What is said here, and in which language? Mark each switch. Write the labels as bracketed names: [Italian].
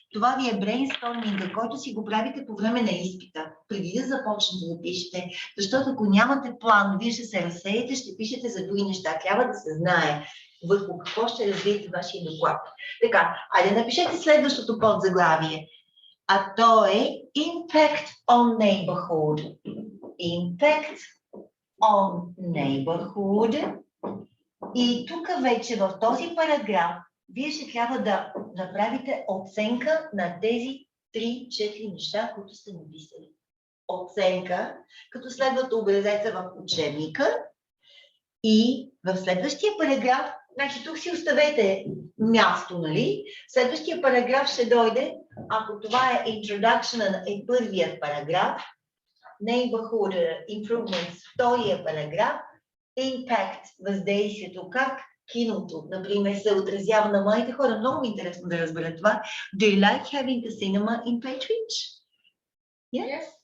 [Bulgarian] Това ви е брейнсторминга, който си го правите по време на изпита, преди да започнете да пишете. Защото ако нямате план, вие ще се разсеете, ще пишете за други неща. Трябва да се знае върху какво ще развиете вашия доклад. Така, айде напишете следващото подзаглавие. А то е [English] Impact on Neighborhood. Impact on Neighborhood. [Bulgarian] И тук вече в този параграф вие ще трябва да направите оценка на тези 3-4 неща, които сте написали. Оценка, като следват образеца в учебника и в следващия параграф, значи тук си оставете място, нали? Следващия параграф ще дойде, ако това е introduction, е първият параграф, [English] neighborhood improvements, [Bulgarian] втория параграф, impact, въздействието, как киното, например, се отразява на младите хора. Много ми е интересно да разбера това. [English] Do you like having the cinema in Petridge? Yes?